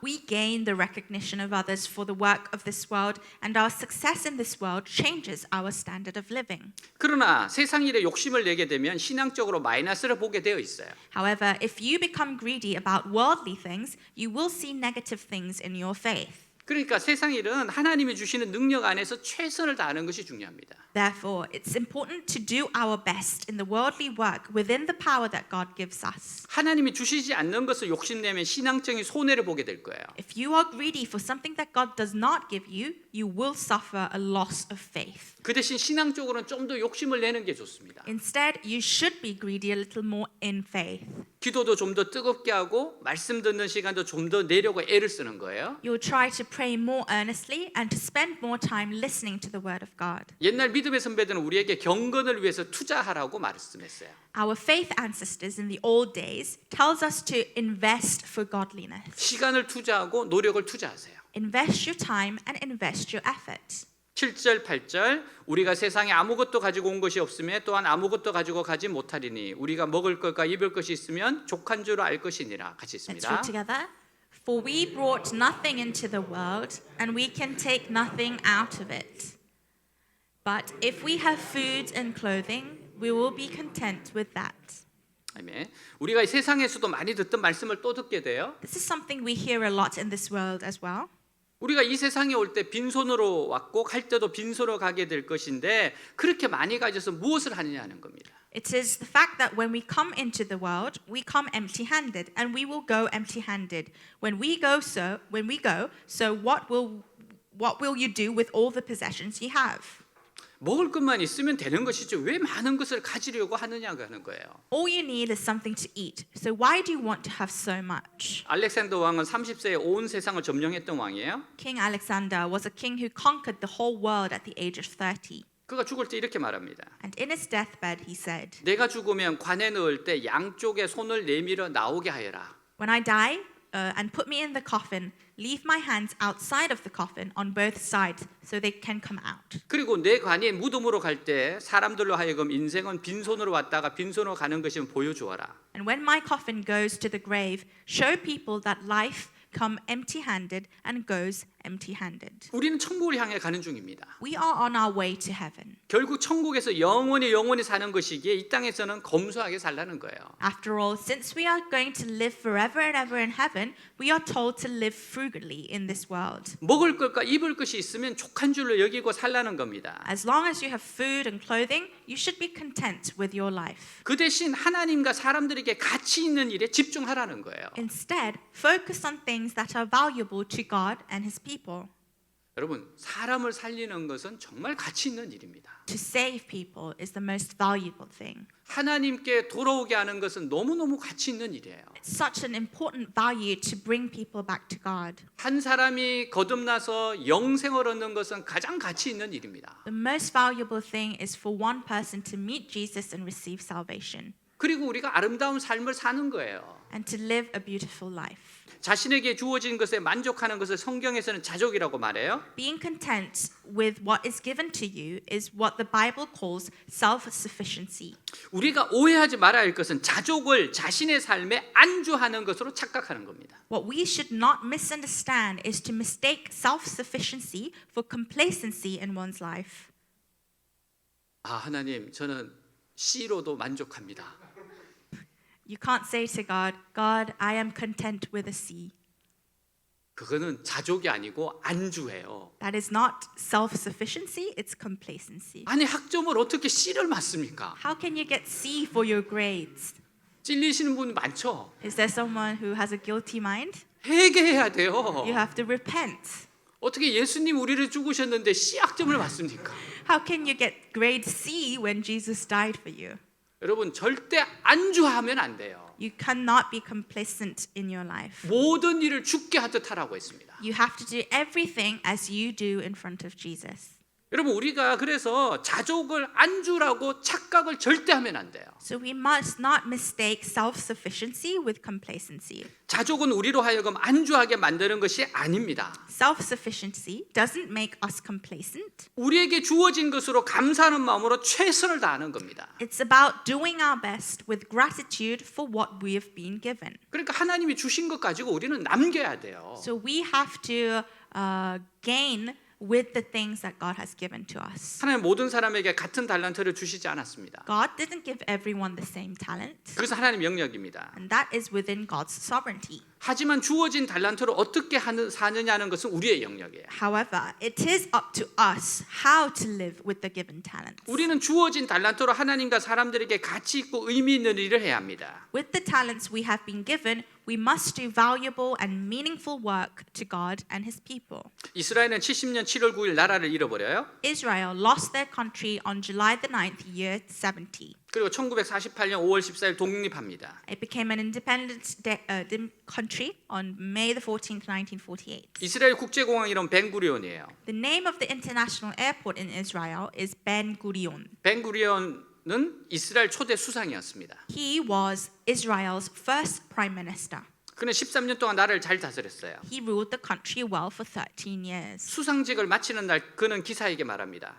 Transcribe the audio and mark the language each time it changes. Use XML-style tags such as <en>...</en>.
<en>We gain the recognition of others for the work of this world, and our success in this world changes our standard of living.</en> <ko>그러나 세상 일에 욕심을 내게 되면 신앙적으로 마이너스를 보게 되어 있어요.</ko> <en>However, if you become greedy about worldly things, you will see negative things in your faith.</en> <ko>그러니까 세상 일은 하나님이 주시는 능력 안에서 최선을 다하는 것이 중요합니다.</ko> <en>Therefore, it's important to do our best in the worldly work within the power that God gives us.</en> <ko>하나님이 주시지 않는 것을 욕심내면 신앙적인 손해를 보게 될 거예요.</ko> <en>If you are greedy for something that God does not give you, you will suffer a loss of faith.</en> <ko>그 대신 신앙적으로는 좀 더 욕심을 내는 게 좋습니다.</ko> <en>Instead, you should be greedy a little more in faith.</en> <ko>기도도 좀 더 뜨겁게 하고 말씀 듣는 시간도 좀 더 내려고 애를 쓰는 거예요.</ko> <en>You'll try to pray more earnestly and to spend more time listening to the word of God.</en> <ko>옛날 믿음의 선배들은 우리에게 경건을 위해서 투자하라고 말씀했어요.</ko> <en>Our faith ancestors in the old days tells us to invest for godliness.</en> <ko>시간을 투자하고 노력을 투자하세요.</ko> <en>Invest your time and invest your effort.</en> <ko>7절 8절 우리가 세상에 아무것도 가지고 온 것이 없으며 또한 아무것도 가지고 가지 못하리니 우리가 먹을 것과 입을 것이 있으면 족한 줄 알 것이니라 같이</ko> <en>Let's</en> <ko>있습니다.</ko> <en>read together. For we brought nothing into the world, and we can take nothing out of it. But if we have food and clothing, we will be content with that.</en> <ko>아멘. 우리가 이 세상에서도 많이 듣던 말씀을 또 듣게 돼요.</ko> <en>This is something we hear a lot in this world as well.</en> <ko>우리가 이 세상에 올 때 빈손으로 왔고 갈 때도 빈손으로 가게 될 것인데 그렇게 많이 가져서 무엇을 하느냐 하는 겁니다.</ko> <en>It is the fact that when we come into the world, we come empty-handed, and we will go empty-handed. When we go, so what will you do with all the possessions you have?</en> <ko>먹을 것만 있으면 되는 것이죠. 왜 많은 것을 가지려고 하느냐고 하는 거예요.</ko> <en>All you need is something to eat. So why do you want to have so much?</en> <ko>알렉산더 왕은 30세에 온 세상을 점령했던 왕이에요.</ko> <en>King Alexander was a king who conquered the whole world at the age of 30.</en> <ko>그가 죽을 때 이렇게 말합니다.</ko> <en>And in his deathbed, he said,</en> <ko>내가 죽으면 관에 넣을 때 양쪽에 손을 내밀어 나오게 하여라.</ko> <en>When I die and put me in the coffin, leave my hands outside of the coffin on both sides so they can come out.</en> <ko>그리고 내 관이 무덤으로 갈 때 사람들로 하여금 인생은 빈손으로 왔다가 빈손으로 가는 것을 보여주어라.</ko> <en>And when my coffin goes to the grave, show people that life come empty-handed and goes empty-handed.</en> <ko>우리는 천국을 향해 가는 중입니다.</ko> <en>We are on our way to heaven.</en> <ko>결국 천국에서 영원히 사는 것이기에 이 땅에서는 검소하게 살라는 거예요.</ko> <en>After all, since we are going to live forever and ever in heaven, we are told to live frugally in this world.</en> <ko>먹을 것과 입을 것이 있으면 족한 줄로 여기고 살라는 겁니다.</ko> <en>As long as you have food and clothing, you should be content with your life.</en> <ko>그 대신 하나님과 사람들에게 가치 있는 일에 집중하라는 거예요.</ko> <en>Instead, focus on things that are valuable to God and His people.</en> <ko>여러분, 사람을 살리는 것은 정말 가치 있는 일입니다.</ko> <en>To save people is the most valuable thing.</en> <ko>하나님께 돌아오게 하는 것은 너무너무 가치 있는 일이에요.</ko> <en>It's such an important value to bring people back to God.</en> <ko>한 사람이 거듭나서 영생을 얻는 것은 가장 가치 있는 일입니다.</ko> <en>The most valuable thing is for one person to meet Jesus and receive salvation</en> <ko>그리고 우리가 아름다운 삶을 사는 거예요.</ko> <en>and to live a beautiful life.</en> <ko>자신에게 주어진 것에 만족하는 것을 성경에서는 자족이라고 말해요.</ko> <en>Being content with what is given to you is what the Bible calls self-sufficiency.</en> <ko>우리가 오해하지 말아야 할 것은 자족을 자신의 삶에 안주하는 것으로 착각하는 겁니다.</ko> <en>What we should not misunderstand is to mistake self-sufficiency for complacency in one's life.</en> <ko>아, 하나님, 저는 C로도 만족합니다.</ko> <en>You can't say to God, God, I am content with a C.</en> <ko>그거는 자족이 아니고 안주예요.</ko> <en>That is not self-sufficiency, it's complacency.</en> <ko>아니, 학점을 어떻게 C를 맞습니까?</ko> <en>How can you get C for your grades?</en> <ko>찔리시는 분 많죠?</ko> <en>Is there someone who has a guilty mind?</en> <ko>회개해야 돼요.</ko> <en>You have to repent.</en> <ko>어떻게 예수님 우리를 죽으셨는데 C 학점을 맞습니까?</ko> <en>How can you get grade C when Jesus died for you?</en> <ko>여러분, 절대 안주하면 안 돼요.</ko> <en>You cannot be complacent in your life.</en> <ko>모든 일을 죽게 하듯 하라고 했습니다.</ko> <en>You have to do everything as you do in front of Jesus.</en> <ko>여러분, 우리가 그래서 자족을 안주라고 착각을 절대 하면 안 돼요.</ko> <en>So we must not mistake self-sufficiency with complacency.</en> <ko>자족은 우리로 하여금 안주하게 만드는 것이 아닙니다.</ko> <en>Self-sufficiency doesn't make us complacent.</en> <ko>우리에게 주어진 것으로 감사하는 마음으로 최선을 다하는 겁니다.</ko> <en>It's about doing our best with gratitude for what we have been given.</en> <ko>그러니까 하나님이 주신 것 가지고 우리는 남겨야 돼요.</ko> <en>So we have to gain with the things that God has given to us.</en> <ko>하나님 모든 사람에게 같은 달란트를 주시지 않았습니다.</ko> <en>God didn't give everyone the same talent,</en> <ko>그래서 하나님 영역입니다.</ko> <en>and that is within God's sovereignty.</en> <ko>하지만 주어진 달란트로 어떻게 사느냐는 것은 우리의 영역이에요.</ko> <en>However, it is up to us how to live with the given talents.</en> <ko>우리는 주어진 달란트로 하나님과 사람들에게 가치 있고 의미 있는 일을 해야 합니다.</ko> <en>With the talents we have been given, we must do valuable and meaningful work to God and His people.</en> <ko>이스라엘은 70년 7월 9일 나라를 잃어버려요.</ko> <en>Israel lost their country on July the 9th, year 70.</en> <ko>그리고 1948년 5월 14일 독립합니다.</ko> <en>It became an independent country on May the 14th, 1948.</en> <ko>이스라엘 국제공항 이름 벤구리온이에요.</ko> <en>The name of the international airport in Israel is Ben Gurion.</en> <ko>벤구리온은 이스라엘 초대 수상이었습니다.</ko> <en>He was Israel's first prime minister.</en> <ko>그는 13년 동안 나라를 잘 다스렸어요.</ko> <en>He ruled the country well for 13 years.</en> <ko>수상직을 마치는 날 그는 기사에게 말합니다.</ko>